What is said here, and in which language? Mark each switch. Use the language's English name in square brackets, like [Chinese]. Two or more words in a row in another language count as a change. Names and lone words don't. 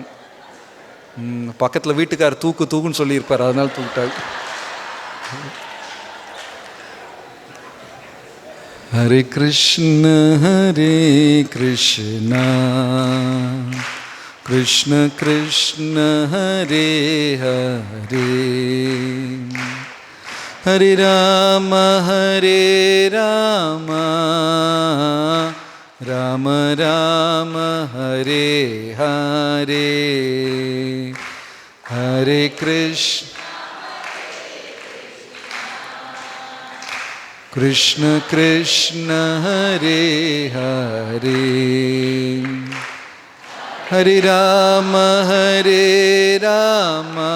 [Tamil] பக்கத்தில் வீட்டுக்கார் தூக்குன்னு சொல்லியிருப்பார், அதனால தூக்கிட்டாங்க. [Sanskrit] ஹரே கிருஷ்ண கிருஷ்ண கிருஷ்ண ஹரே ஹரே, ஹரே ராம ராம ராம ஹரே ஹரே, ஹரே கிருஷ்ண கிருஷ்ண கிருஷ்ண ஹரே ஹரே, ஹரே ராம ஹரே ராம